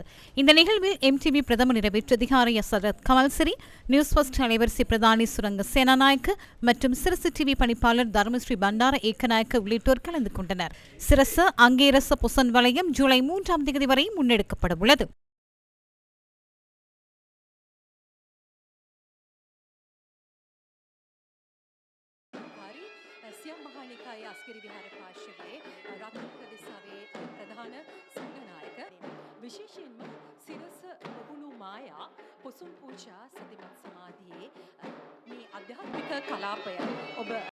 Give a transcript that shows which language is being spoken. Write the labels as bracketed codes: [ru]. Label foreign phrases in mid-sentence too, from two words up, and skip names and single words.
[ta] இந்த நிகழ்வில் எம்டிவி பிரதம நிறைவேற்று அதிகாரி சரத் கமல்சிரி, நியூஸ் ஃபர்ஸ்ட் அலைவரிசை பிரதானி சுரங்க சேனாநாயக்க மற்றும் சிரசு டிவி பணிப்பாளர் தர்மஸ்ரீ பண்டார ஏக்கநாயக்க உள்ளிட்டோர் கலந்து கொண்டனர். சிரச அங்கீரச புசன் வலயம் ஜூலை 3ஆம் தேதி வரை முன்னெடுக்கப்பட உள்ளது. [si] අස්කිරි විහාර පාර්ශවයේ රත්නපුර දිසාවේ ප්‍රධාන සංඝනායක විශේෂයෙන්ම සිරස රුහුණු මායා පොසොන් පූජා සතිමත් සමාධියේ මේ අධ්‍යාත්මික කලාපය ඔබ